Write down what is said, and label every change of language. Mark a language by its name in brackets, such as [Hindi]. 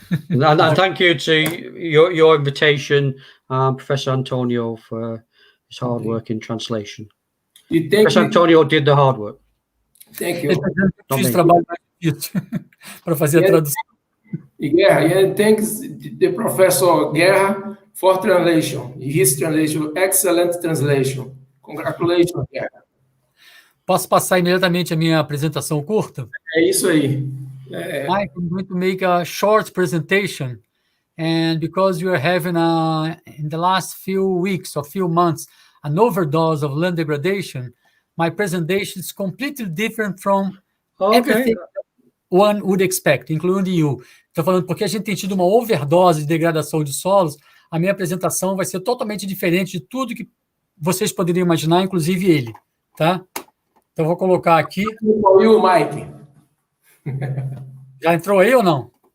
[English] And thank you to your invitation, Professor Antonio, for his hard work in translation. Professor Antonio did the hard work. Thank you. [Portuguese] Eu fiz trabalho mais difícil para fazer a tradução. [English] And thanks the Professor Guerra for translation. His translation, excellent translation. Congratulations, Guerra. [Portuguese] Posso passar imediatamente a minha apresentação curta? É isso aí. [English] Mike, I'm going to make a short presentation, and because you are having in the last few weeks or few months an overdose of land degradation, my presentation is completely different from everything one would expect, including you. [Portuguese] Estou falando porque a gente tem tido uma overdose de degradação de solos. A minha apresentação vai ser totalmente diferente de tudo que vocês poderiam imaginar, inclusive ele, tá? Então, vou colocar aqui. E o Mike? Já entrou aí ou não?